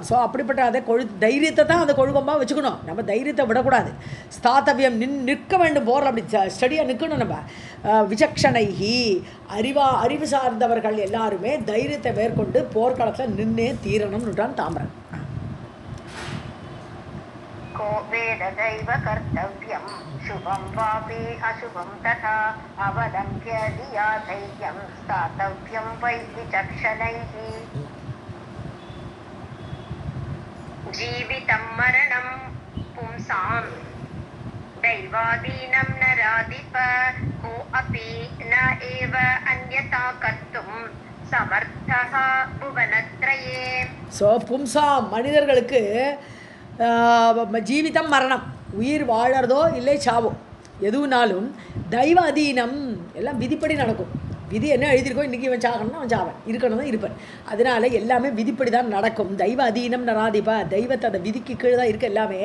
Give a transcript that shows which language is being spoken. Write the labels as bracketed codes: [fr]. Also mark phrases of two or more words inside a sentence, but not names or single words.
[ta] ஸோ அப்படிப்பட்ட அதை தைரியத்தை தான் அந்த கொழுகொம்பாக வச்சுக்கணும். நம்ம தைரியத்தை விடக்கூடாது. ஸ்தாத்தவியம் நிற்க வேண்டும், போகிற அப்படி ஸ்டடியாக நிற்கணும். நம்ம விசக்ஷணைஹி, அறிவு சார்ந்தவர்கள் எல்லாருமே தைரியத்தை மேற்கொண்டு போர்க்களத்தில் நின்னே தீரணும்னுட்டான் தாமரன். [sa] को वेददैव कर्तव्यं शुभं वापि अशुभं तथा अवलम्ब्य धिया धैर्यं स्थातव्यं वै विचक्षणैः. जीवितं मरणं दैवादीनं नराधिप को अपि न एव अन्यथा कर्तुं समर्थः भुवनत्रये. [ta] ஸோ பும்சாம் மனிதர்களுக்கு [sa] जीवितं मरणं, [ta] உயிர் வாழறதோ இல்லை சாவோ எதுனாலும் [sa] दैव अधीनं [ta] எல்லாம் விதிப்படி நடக்கும். விதி என்ன எழுதியிருக்கோ இன்றைக்கி இவன் சாகணும்னா அவன் சாவன், இருக்கணும் தான் இருப்பேன். அதனால் எல்லாமே விதிப்படி தான் நடக்கும். [sa] दैव अधीनं नराधिप, [ta] தெய்வத்தை அந்த விதிக்கு கீழே தான் இருக்க எல்லாமே.